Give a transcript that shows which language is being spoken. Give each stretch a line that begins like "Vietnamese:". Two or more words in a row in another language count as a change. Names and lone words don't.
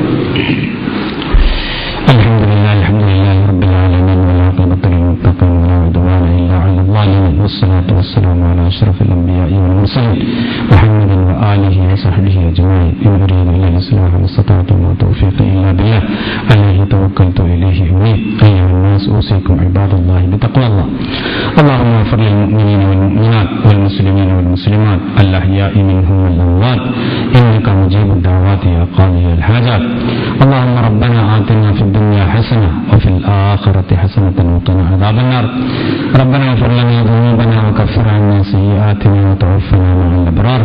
Arabic: الحمد لله رب العالمين والمتقين ولا عدوان إلا على الظالمين والصلاة والسلام على أشرف الأنبياء والمرسلين محمد وآله وصحبه أجمعين. إن أريد إلا الإصلاح ما استطعت وما توفيقي إلا بالله عليه توكلت إليه أنيب. أيها الناس أوصيكم عباد الله بتقوى الله. اللهم اغفر للمؤمنين والمؤمنات والمسلمين والمسلمات الأحياء منهم والأموات إنك مجيب الدعوات يا قاضي الحاجات. اللهم ربنا آتنا في الدنيا حسنة وفي الآخرة حسنة وقنا عذاب النار. ربنا اغفر لنا ذنوبنا وكفر عنا سيئاتنا وتوفنا مع الأبرار.